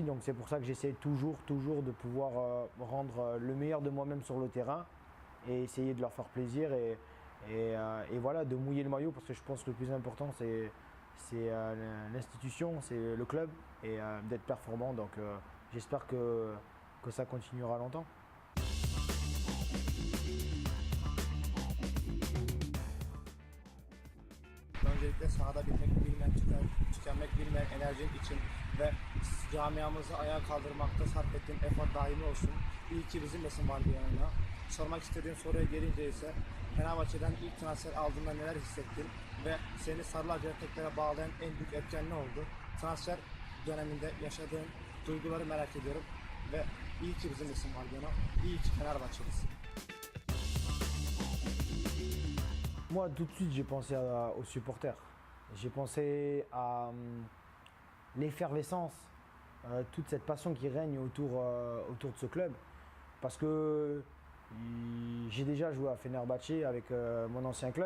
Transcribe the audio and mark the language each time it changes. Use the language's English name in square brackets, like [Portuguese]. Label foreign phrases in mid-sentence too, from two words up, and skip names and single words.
[French] Donc c'est pour ça que j'essaie toujours de pouvoir rendre le meilleur de moi-même sur le terrain et essayer de leur faire plaisir et voilà, de mouiller le maillot parce que je pense que le plus important c'est l'institution, c'est le club et d'être performant. Donc j'espère que ça continuera longtemps. [Turkish] Öncelikle sahada bitmek bilmeyen, tükenmek bilmeyen enerjin için ve camiamızı ayağa kaldırmakta sarf ettiğin efor daimi olsun. İyi ki bizimlesin Valbuena. Sormak istediğim soruya gelince ise Fenerbahçe'den ilk transfer aldığında neler hissettin ve seni sarılar teklere bağlayan en büyük etken ne oldu? Transfer döneminde yaşadığın duyguları merak ediyorum ve iyi ki bizimlesin Valbuena. İyi ki Fenerbahçelisin. [French] Moi, tout de suite, j'ai pensé aux supporters. J'ai pensé à l'effervescence, toute cette passion qui règne autour de ce club. Parce que j'ai déjà joué à Fenerbahçe avec mon ancien club.